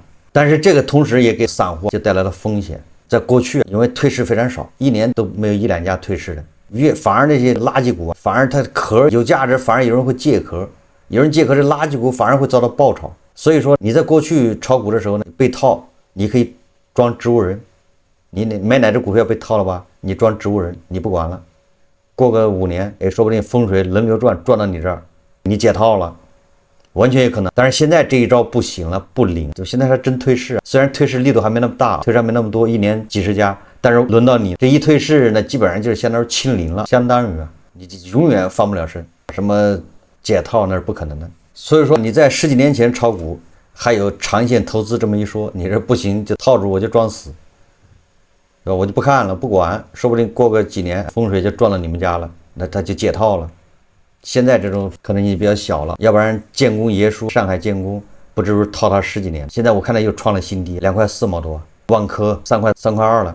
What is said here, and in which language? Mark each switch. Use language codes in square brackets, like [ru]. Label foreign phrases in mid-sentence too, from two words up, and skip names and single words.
[zh] 但是這個同時也給散戶就帶來了風險。在過去，因為退市非常少，一年都沒有1-2家退市的，反而那些垃圾股，反而它殼有價值，反而有人會借殼，有人借殼，这垃圾股反而會遭到爆炒。所以說你在過去炒股的時候呢，被套，你可以裝植物人，你买哪只股票被套了吧，你裝植物人，你不管了，過個5年，說不定風水輪流轉，轉到你這兒，你解套了。完全有可能。但是现在这一招不行了，不灵，就现在还真退市，虽然退市力度还没那么大，退市还没那么多，一年几十家，但是轮到你这一退市，那基本上就是相当于清零了，相当于你永遠翻不了身，什麼解套那是不可能的。所以說你在十幾年前炒股還有長線投資這麼一說，你這不行就套住我就裝死，對吧？我就不看了，不管，說不定過個幾年風水就轉到你們家了，那他就解套了。現在這種可能性比較小了，要不然建工爺叔上海建工不知不是套他十幾年，現在我看他又創了新低，2塊4毛多，萬科3塊2了。